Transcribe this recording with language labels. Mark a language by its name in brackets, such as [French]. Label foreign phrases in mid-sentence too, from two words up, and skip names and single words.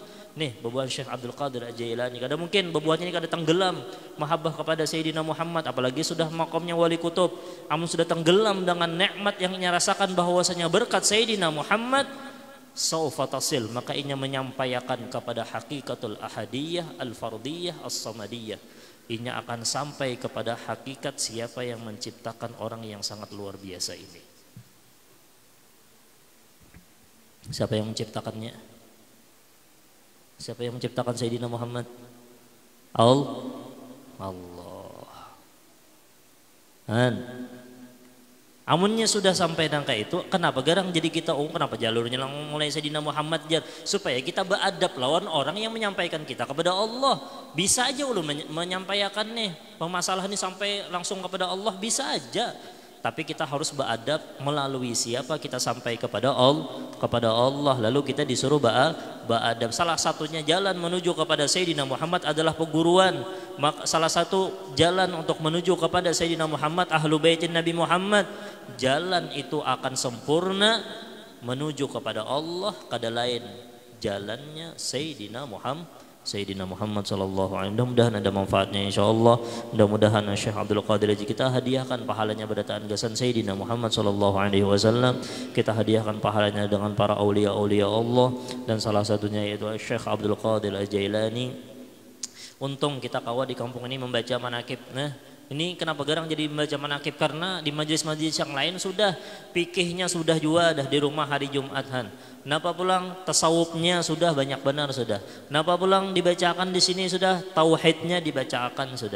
[Banjar] Nih bebuhan Syekh Abdul Qadir Al-Jailani, kada mungkin bebuhannya ini kada tenggelam mahabbah kepada Sayyidina Muhammad, apalagi sudah makamnya wali kutub, amun sudah tenggelam dengan nikmat yang ia rasakan bahwasanya berkat Sayyidina Muhammad, [Arabic] سوف تصل, [Banjar] maka inya menyampaikan kepada [Arabic] حقيقة الأحدية الفردية الصمدية, [Banjar] inya akan sampai kepada hakikat siapa yang menciptakan orang yang sangat luar biasa ini. [Indonesian] Siapa yang menciptakannya? Siapa yang menciptakan Sayyidina Muhammad? Allah. [Banjar] Amunnya sudah sampai nangka itu, kenapa garang jadi kita kenapa jalurnya lang mulai Sayyidina Muhammad jar, supaya kita beradab lawan orang yang menyampaikan kita kepada Allah. Bisa aja ulun menyampaikan nih permasalahan ini sampai langsung kepada Allah, [Indonesian] bisa aja. Tapi kita harus beradab melalui siapa kita sampai kepada Allah, lalu kita disuruh beradab. Salah satunya jalan menuju kepada Sayyidina Muhammad adalah peguruan. [Banjar] Maka salah satu jalan untuk menuju kepada Sayyidina Muhammad, [Arabic] أهل بيت [Banjar] Nabi Muhammad, jalan itu akan sempurna menuju kepada Allah, kada lain jalannya Sayyidina Muhammad [Arabic] صلى الله عليه وسلم. [Indonesian] Mudah-mudahan ada manfaatnya insyaallah. [Banjar] Mudah-mudahan Syekh Abdul Qadir kita hadiahkan pahalanya berdasarkan gasan Sayyidina Muhammad [Arabic] صلى الله عليه وسلم. [Indonesian] Kita hadiahkan pahalanya dengan para aulia-aulia Allah, dan salah satunya yaitu Syekh Abdul Qadir Al-Jailani. [Banjar] Untung kita kawa di kampung ini membaca manaqib. Nah, ini kenapa garang jadi membaca manaqib? Karena di majelis-majelis yang lain sudah fikihnya sudah juga dah di rumah hari Jumat. Napa pulang tasawufnya sudah banyak benar sudah. Napa pulang dibacakan di sini sudah tauhidnya dibacakan sudah.